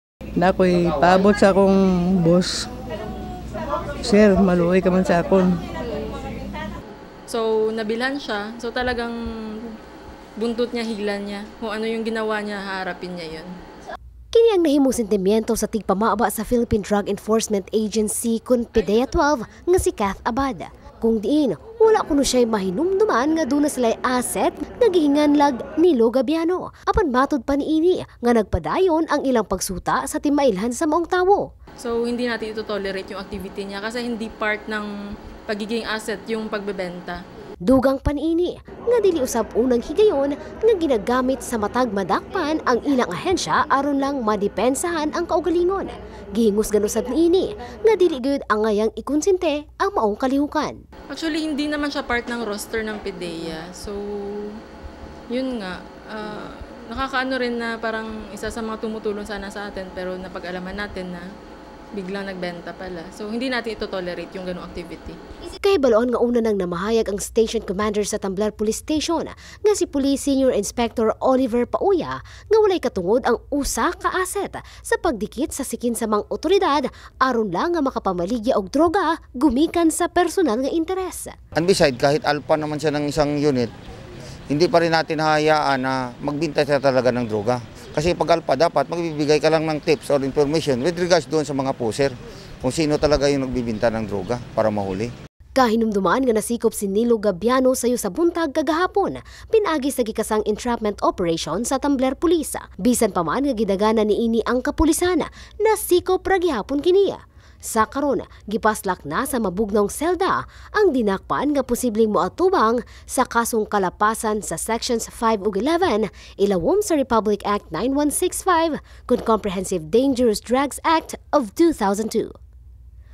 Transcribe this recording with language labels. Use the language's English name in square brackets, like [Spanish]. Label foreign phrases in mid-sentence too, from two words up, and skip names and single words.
[Cebuano] Na ako'y paabot sa akong boss. Sir, maluoy ka man sa akon. So, nabilhan siya. [Filipino] So, talagang buntot niya, higlan niya. Kung ano yung ginawa niya, haharapin niya yun. [Cebuano] Kini ang nahimong sentimiento sa tigpamaaba sa Philippine Drug Enforcement Agency kun PDEA 12 nga si Kath Abad. Kung diin, wala kuno siya'y mahinumduman nga doon na sila'y asset nga gihinganlag ni Lo Gabiano. Apan matod pa niini nga nagpadayon ang ilang pagsuta sa timailhan sa maong tawo. [Filipino] So, hindi natin ito tolerate yung activity niya kasi hindi part ng pagiging asset yung pagbebenta. [Cebuano] Dugang paniini nga dili usab unang higayon nga ginagamit sa matag madakpan ang ilang ahensya aron lang madepensahan ang kaugalingon. Gihingos ganusad niini nga dili gyud ang ngayang ikonsente ang maong kalihukan. [Filipino] Actually, hindi naman siya part ng roster ng PDEA. So, yun nga, nakakaano rin na parang isa sa mga tumutulong sana sa atin pero napag-alaman natin na biglang nagbenta pala. So, hindi natin ito tolerate yung ganung activity. [Cebuano] Kay baloon nga una nang namahayag ang station commander sa Tamblar Police Station nga si Police Senior Inspector Oliver Pauya nga walay katungod ang usa ka asset sa pagdikit sa sikin sa mga otoridad aron lang nga makapamaligya og droga gumikan sa personal nga interes. [English] And beside, [Filipino] kahit alpha naman siya ng isang unit, hindi pa rin natin hayaan na magbinta siya talaga ng droga. Kasi pag alpha, dapat magbibigay ka lang ng [English] tips or information with regards [Filipino] doon sa mga pusher kung sino talaga yung nagbibinta ng droga para mahuli. [Cebuano] Kahinumduman nga nasikop si Nilo Gabiano sayo sa buntag kagahapon, pinagi sa gikasang [English] entrapment operation [Cebuano] sa Tamblar Police. Bisan pa man nga gidagana niini ang kapulisan, nasikop ra gihapon kiniya. Sa karon, gipaslak na sa mabugnong selda ang dinakpan nga posibleng moatubang sa kasong kalapasan sa Sections 5 ug 11 ilawom sa Republic Act 9165 kun Comprehensive Dangerous Drugs Act of 2002.